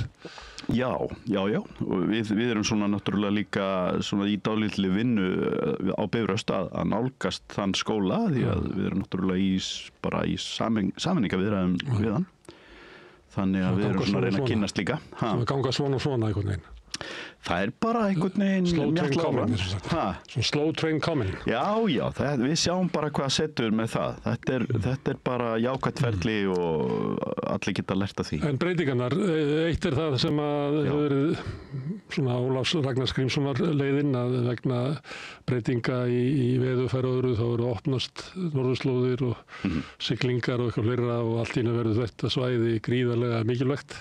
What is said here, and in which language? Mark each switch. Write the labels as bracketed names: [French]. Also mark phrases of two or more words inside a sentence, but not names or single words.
[Icelandic] Já og við erum svona náttúrulega líka svona í dálítli vinnu á Bifröst að nálgast þann skóla því að við erum náttúrulega í sameiningaviðræðum við hann. Þannig að við erum svona að reyna að kynnast líka. Það ganga svona einhvern veginn. Það er bara einhvern veginn mjalla áfram. [English] Svona slow train coming. [Icelandic] Já, við sjáum bara hvað setur með það. Þetta er bara jákvætt ferli og allir geta lært af því. En breytingarnar, eitt er það sem að hefur verið svona Ólafs Ragnars Grímssonar leiðin að vegna breytinga í veðurfæri og öðru þá eru opnast norðurslóðir og siglingar og eitthvað fleira og allt í einu verður þetta svæði gríðarlega mikilvægt.